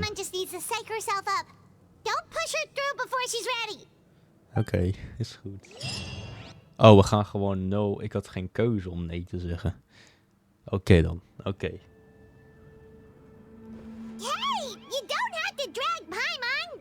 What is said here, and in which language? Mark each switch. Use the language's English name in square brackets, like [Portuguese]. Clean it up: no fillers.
[English] Paimon just needs to psych herself up. Don't push her through before she's ready. [Dutch] Oké, is goed. Oh, we gaan gewoon no. Ik had geen keuze om nee te zeggen. Oké dan, oké. [English] Hey, you don't have to drag Paimon.